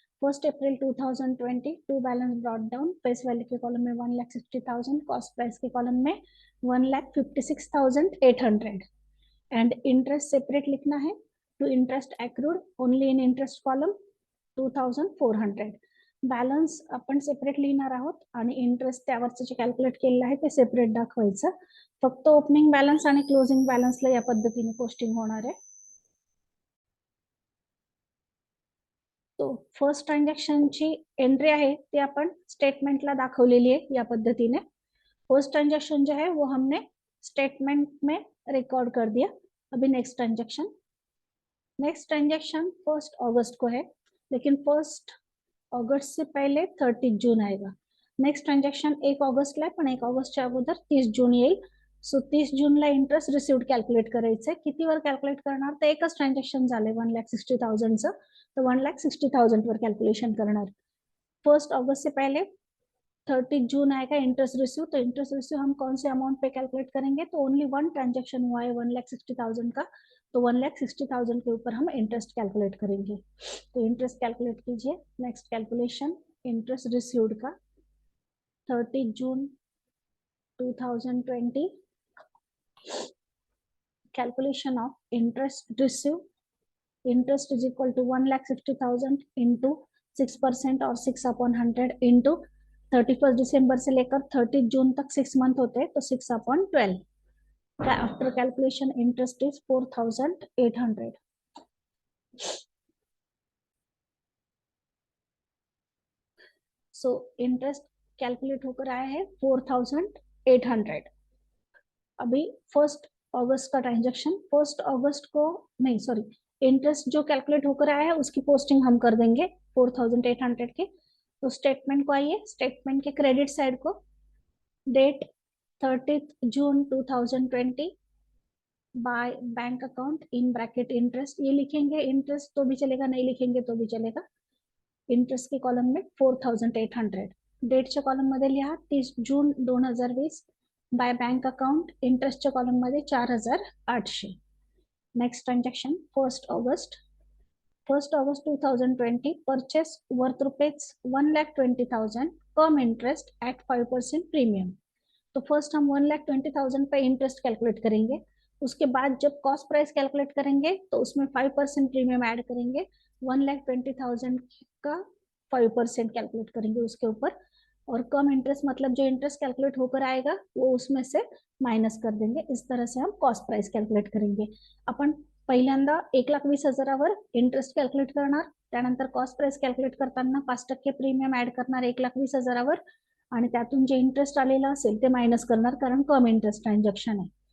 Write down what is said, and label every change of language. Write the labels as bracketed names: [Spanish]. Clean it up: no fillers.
[English] 1 April 2020 to balance brought down. [Hindi] Face value के column में 1,60,000, cost price के column में 1,56,800. एंड इंटरेस्ट सेपरेट लिखना है. [English] To interest accrued only in interest column 2,400. [Marathi] Balance आपण separate लिहिणार आहोत आणि इंटरेस्ट त्यावरचं जे कॅल्क्युलेट केलेलं आहे ते सेपरेट दाखवायचं. फक्त ओपनिंग बॅलन्स आणि क्लोजिंग बॅलन्सला या पद्धतीने पोस्टिंग होणार आहे. तो फर्स्ट ट्रांजैक्शनची एंट्री आहे ती आपण स्टेटमेंटला दाखवलेली आहे या पद्धतीने. [Hindi] फर्स्ट ट्रांजैक्शन जो है वो हमने स्टेटमेंट में रिकॉर्ड कर दिया. अभी नेक्स्ट ट्रांजैक्शन 1 अगस्त को है, लेकिन 1 अगस्त से पहले 30 जून आएगा. [Marathi] नेक्स्ट ट्रांजैक्शन 1 ऑगस्टला आहे, पण 1 ऑगस्टच्या अगोदर 30 जून येईल. सो 30 जूनला इंटरेस्ट रिसिव्ड कॅल्क्युलेट करायचंय. कितीवर कॅल्क्युलेट करणार तर एकच ट्रांजॅक्शन झाले 1,60,000चं. [Hindi] तो 1,60,000 पर कैलकुलेशन करना. 1 अगस्त से पहले 30 जून आएगा इंटरेस्ट रिसीव. तो इंटरेस्ट रिसीव हम कौन से अमाउंट पे कैलकुलेट करेंगे. तो ओनली 1 ट्रांजैक्शन हुआ है 1,60,000 का. तो 1,60,000 के ऊपर हम इंटरेस्ट कैलकुलेट करेंगे. तो इंटरेस्ट कैलकुलेट कीजिए. नेक्स्ट कैलकुलेशन इंटरेस्ट रिसीव्ड का 30 जून 2020. [English] Calculation of interest receive. Interest is equal to 1,60,000 into 6% और 6/100 into [Hindi] 31 दिसंबर से लेकर 30 जून तक 6 मंथ होते हैं, तो 6/12. [English] After calculation, interest is 4,800. [Hindi] So interest calculate होकर आया है 4,800. अभी 1 अगस्त का ट्रांजेक्शन, 1 अगस्त को नहीं, सॉरी, इंटरेस्ट जो कैलकुलेट होकर आया है उसकी पोस्टिंग हम कर देंगे 4,800 के. तो स्टेटमेंट को आइए, स्टेटमेंट के क्रेडिट साइड को date 30 June 2020 by bank account in bracket interest, ये लिखेंगे. इंटरेस्ट तो भी चलेगा, नहीं लिखेंगे तो भी चलेगा. इंटरेस्ट के कॉलम में 4,800. [Marathi] डेटच्या कॉलम मध्ये लिहा 30 जून 2020 बाय बँक अकाउंट. इंटरेस्टच्या कॉलम मध्ये 4,800. [English] Next transaction 1 August 2020 purchase worth rupees 1,20,000 cum interest at 5% premium. [Hindi] तो फर्स्ट हम 1,20,000 पे इंटरेस्ट कैलकुलेट करेंगे. उसके बाद जब कॉस्ट प्राइस कैलकुलेट करेंगे तो उसमें 5% प्रीमियम ऐड करेंगे. 1,20,000 का 5% कैलकुलेट करेंगे उसके ऊपर, और कम इंटरेस्ट मतलब जो इंटरेस्ट कैलकुलेट होकर आएगा वो उसमें से माइनस कर देंगे. इस तरह से हम कॉस्ट प्राइस कैलकुलेट करेंगे. [Marathi] आपण पहिल्यांदा 1,20,000वर इंटरेस्ट कॅल्क्युलेट करणार, त्यानंतर कॉस्ट प्राइस कॅल्क्युलेट करताना 5% प्रीमियम ऍड करणार 1,20,000वर, आणि त्यातून जे इंटरेस्ट आलेला असेल ते मायनस करणार, कारण कम इंटरेस्ट ट्रांजेक्शन आहे.